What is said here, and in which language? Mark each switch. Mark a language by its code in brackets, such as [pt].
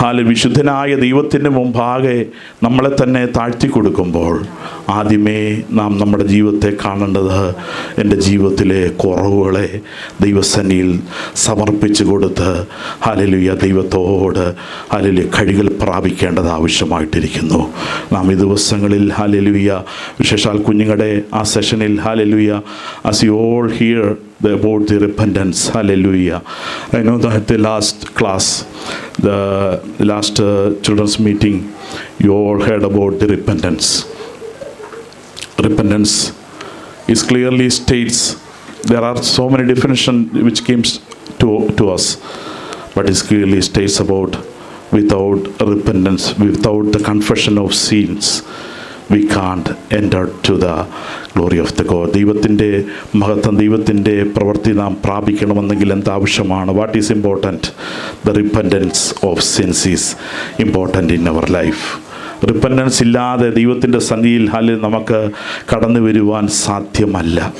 [ml] വിശുദ്ധനായ ദൈവത്തിൻ്റെ മുമ്പാകെ നമ്മളെ തന്നെ താഴ്ത്തി കൊടുക്കുമ്പോൾ ആദ്യമേ നാം നമ്മുടെ ജീവിതത്തെ കാണേണ്ടത് എൻ്റെ ജീവിതത്തിലെ കുറവുകളെ ദൈവസന്നിധിയിൽ സമർപ്പിച്ചു കൊടുത്ത് ഹല്ലേലൂയ ദൈവത്തോട് ഹല്ലേലൂയ കഴുകൽ പ്രാപിക്കേണ്ടത് ആവശ്യമായിട്ടിരിക്കുന്നു. നാം ഈ ദിവസങ്ങളിൽ ഹല്ലേലൂയ വിശേഷാൽ കുഞ്ഞുങ്ങളുടെ ആ സെഷനിൽ hallelujah [en] as you all hear about the repentance, hallelujah. I know that the last class the last children's meeting, you all heard about the repentance. Repentance is clearly states, there are so many definitions which came to us, but it clearly states about without repentance, without the confession of sins, we can't enter to the glory of the God. [ml] ദൈവത്തിൻ്റെ മഹത്വം, ദൈവത്തിൻ്റെ പ്രവൃത്തി നാം പ്രാപിക്കണമെന്നെങ്കിൽ എന്താവശ്യമാണ്? [en] What is important? The repentance of sins is important in our life. [ml] Repentance ഇല്ലാതെ ദൈവത്തിൻ്റെ സന്നിധിയിൽ നമുക്ക് കടന്നു വരുവാൻ സാധ്യമല്ല.